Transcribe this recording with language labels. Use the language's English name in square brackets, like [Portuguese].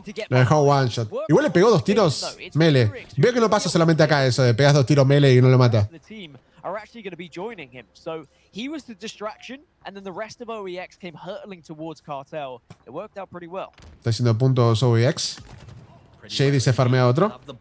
[Spanish] Le dejó one shot. Igual le pegó 2 tiros melee. Veo que no pasa solamente acá eso de pegas 2 tiros melee y no lo mata. [English] Are actually going to be joining him. So he was the distraction, and then the rest of OEX came hurtling towards Cartel. It worked out pretty well. [Spanish] Está haciendo puntos OEX. Shaady se farmea otro.